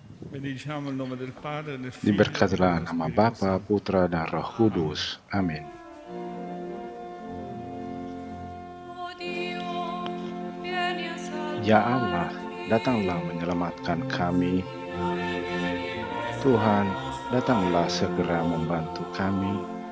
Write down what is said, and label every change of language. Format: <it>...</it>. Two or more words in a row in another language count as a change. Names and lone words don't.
<it>Benediciamo il nome del Padre, del Figlio e</it> <id>Diberkatilah</id> <it>dello</it> <id>nama</id> <it>Spirito</it> <id>Bapa,</id> <it>Santo.</it> <id>Putra, dan Roh Amen. Kudus. Amin. Ya Allah, datanglah menyelamatkan kami. Tuhan, datanglah segera membantu kami.</id>